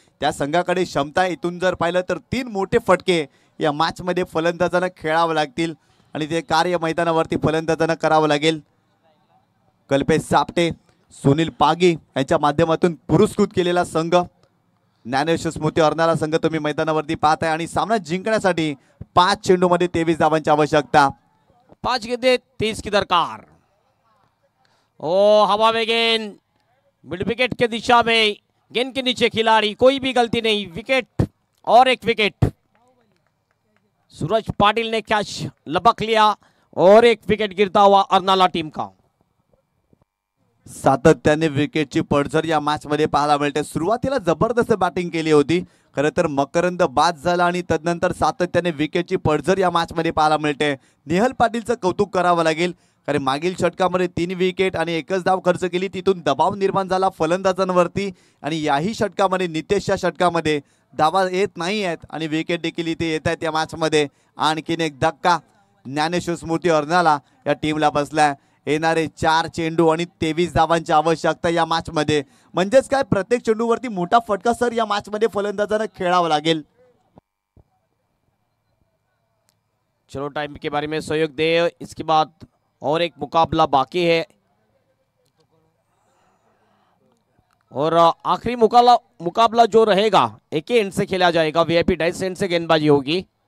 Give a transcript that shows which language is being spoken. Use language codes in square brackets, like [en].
[mr] त्या संघाकडे क्षमता आहे। इथून जर पाहिलं तर 3 मोठे फटके या मॅच मध्ये फलंदाजांना खेळावं लागतील आणि ते कार्य मैदानावरती फलंदाजांना करावं लागेल। कल्पेश सापटे, सुनील पागी यांच्या माध्यमातून पुरस्कृत केलेला संघ ज्ञानेश्वर स्मृती अर्नाळा संघ तुम्ही मैदानावरती पाहताय आणि सामना जिंकण्यासाठी 5 चेंडूमध्ये 23 धावांची आवश्यकता. [hi] 5 गेंदे 30 की दरकार. ओ हवा में गेंद मिड विकेट के दिशा में, गेंद के नीचे खिलाड़ी, कोई भी गलती नहीं, विकेट और एक विकेट. सूरज पाटिल ने कैच लपक लिया और एक विकेट गिरता हुआ अर्नाला टीम का. [mr] सातत्याने विकेटची पडझड या मॅच मध्ये पाहायला मिळते. सुरुवातीला जबरदस्त बॅटिंग केली होती, खरं तर मकरंद बाद झाला आणि तदनंतर सातत्याने विकेटची पडझड या मॅच मध्ये पाहायला मिळते. नेहल पाटीलचं कौतुक करावं लागेल, कारण मागील षटकामध्ये 3 विकेट आणि 1च धाव खर्च केली, तिथून दबाव निर्माण झाला फलंदाजांवरती आणि याही षटकामध्ये नितेशच्या षटकामध्ये धावा येत नाही आहेत आणि विकेट देखील इथे येत आहेत या मॅच मध्ये. आणखीन एक धक्का ज्ञानेश्वर स्मृती अर्नाळा या टीमला बसलाय. येणारे 4 चेंडू आणि 23 धावांची आवश्यकता या मॅच मध्ये. म्हणजेच काय, प्रत्येक चेंडूवरती मोठा फटका सर या मॅच मध्ये फलंदाजांना खेळावा लागेल. [hi] चलो टाइम के बारे में सहयोग दे. इसके बाद और एक मुकाबला बाकी है और आखिरी मुकाबला जो रहेगा एक ही एंड से खेला जाएगा. वीआईपी डाइस एंड से गेंदबाजी होगी.